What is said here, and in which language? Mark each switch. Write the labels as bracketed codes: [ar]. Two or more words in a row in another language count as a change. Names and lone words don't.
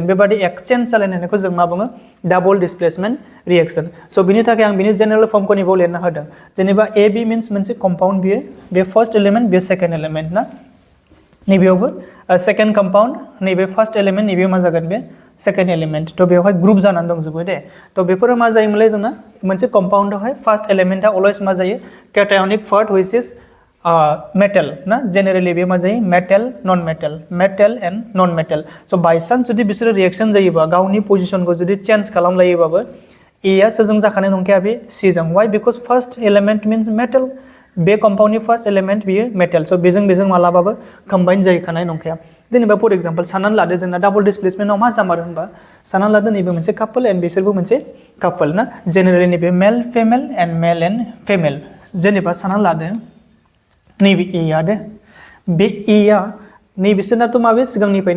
[brx] बेबादि एक्सचेन्ज जालायनायखौ जों मा बुङो [en] double displacement reaction [brx] स' बिनि थाखाय आं बिनि [en] general form [brx] नैबाव लिरना होदों जेनेबा AB मिन्स मोनसे कम्पाउन्ड बियो बे [en] first element [brx] बे [en] second element [brx] ना नैबेयावबो [en] second compound [brx] नैबे [en] first element [brx] नैबे मा जागोन बे [en] second element [brx] थ' बेवहाय ग्रुप जानानै दंजोबो दे थ' बेफोरो मा जायोमोनलाय जोंना मोनसे कम्पाउन्डआवहाय फार्स्ट एलिमेन्टआ अलवेज मा जायो [en] cationic part which is metal [brx] ना जेनेरेलि बे मा जायो मेटल [en] and non metal so by chance [brx] जुदि बिसोरो रिएक्शन जायोबा गावनि पोजिशनखौ जुदि चेन्ज खालामलायोबाबो ए आ सोरजों जाखानाय नंखाया बे सी जों [en] why because first element means metal [brx] बे कम्पाउंडनि [en] first element [brx] बियो मेटल सो बेजों मालाबाबो कम्बाइन जाहैखानाय नंखाया जेनेबा [en] for example [brx] साननानै लादो जोंना [en] double displacement [brx] मा जामारो होनबा साननानै लादो नैबे मोनसे कापल एन्ड बिसोरबो मोनसे कापल ना जेनेरेलि नैबे [en] male and female [brx] जेनेबा साननानै लादो नैबे ए आ दे बे ए आ नै बिसोरनाथ' माबे सिगांनिफ्रायनो